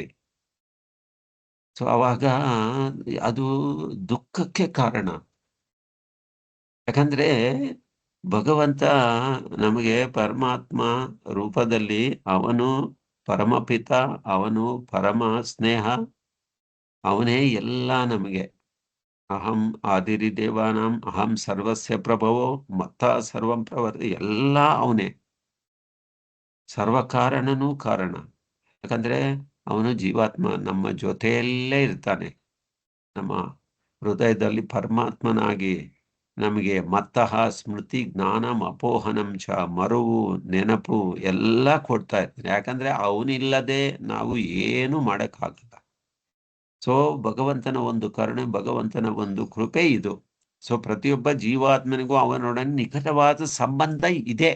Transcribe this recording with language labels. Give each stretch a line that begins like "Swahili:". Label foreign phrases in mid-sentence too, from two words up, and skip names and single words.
Kannada: ಸೊ ಅವಾಗ ಅದು ದುಃಖಕ್ಕೆ ಕಾರಣ. ಯಾಕಂದ್ರೆ ಭಗವಂತ ನಮಗೆ ಪರಮಾತ್ಮ ರೂಪದಲ್ಲಿ ಅವನು ಪರಮಪಿತ, ಅವನು ಪರಮ ಸ್ನೇಹ, ಅವನೇ ಎಲ್ಲ ನಮಗೆ.
Sanskrit: ಅಹಂ ಆದಿರಿ ದೇವಾನಾಂ ಅಹಂ ಸರ್ವಸ್ಯ ಪ್ರಭವೋ ಮತ್ತ ಸರ್ವಂ ಪ್ರವರ್ತಿ,
Kannada: ಎಲ್ಲ ಅವನೇ. ಸರ್ವಕಾರಣನೂ ಕಾರಣ. ಯಾಕಂದ್ರೆ ಅವನು ಜೀವಾತ್ಮ ನಮ್ಮ ಜೊತೆಯಲ್ಲೇ ಇರ್ತಾನೆ. ನಮ್ಮ ಹೃದಯದಲ್ಲಿ ಪರಮಾತ್ಮನಾಗಿ ನಮಗೆ
Sanskrit: ಮತ್ತಃ ಸ್ಮೃತಿ ಜ್ಞಾನಂ ಅಪೋಹನಂ ಚ,
Kannada: ಮರುವು ನೆನಪು ಎಲ್ಲ ಕೊಡ್ತಾ ಇರ್ತಾನೆ. ಯಾಕಂದ್ರೆ ಅವನಿಲ್ಲದೆ ನಾವು ಏನು ಮಾಡಕ್ಕಾಗಲ್ಲ. ಸೊ ಭಗವಂತನ ಒಂದು ಕರುಣೆ, ಭಗವಂತನ ಒಂದು ಕೃಪೆ ಇದು. ಸೊ ಪ್ರತಿಯೊಬ್ಬ ಜೀವಾತ್ಮನಿಗೂ ಅವನೊಡನೆ ನಿಕಟವಾದ ಸಂಬಂಧ ಇದೆ.